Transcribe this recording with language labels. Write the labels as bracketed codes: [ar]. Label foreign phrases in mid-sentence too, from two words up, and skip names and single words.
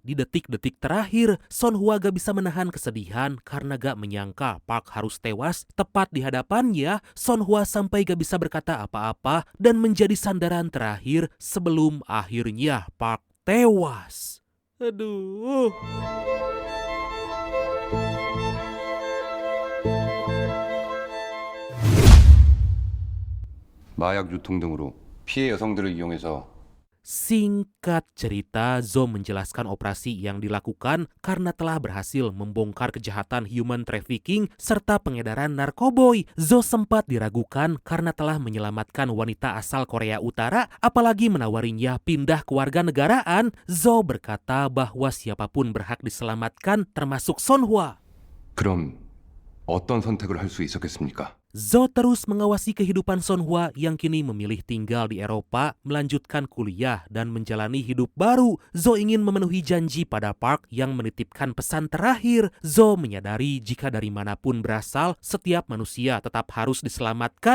[id] Di detik-detik terakhir, Sonhwa gak bisa menahan kesedihan karena gak menyangka Park harus tewas tepat di hadapannya. Sonhwa sampai gak bisa berkata apa-apa dan menjadi sandaran terakhir sebelum akhirnya Park tewas. Aduh. [ko] 마약 유통 등으로 피해 여성들을 이용해서 [id] Singkat cerita, Zo menjelaskan operasi yang dilakukan karena telah berhasil membongkar kejahatan [en] human trafficking [id] serta pengedaran narkoboy. Zo sempat diragukan karena telah menyelamatkan wanita asal Korea Utara, apalagi menawarinya pindah kewarganegaraan. Zo berkata bahwa siapapun berhak diselamatkan, termasuk Sonhwa. [ko] 그럼 어떤 선택을 할 수 있었겠습니까? [id] Zo terus mengawasi kehidupan Sonhwa yang kini memilih tinggal di Eropa, melanjutkan kuliah, dan menjalani hidup baru. Zo ingin memenuhi janji pada Park yang menitipkan pesan terakhir. Zo menyadari jika dari manapun berasal, setiap manusia tetap harus diselamatkan.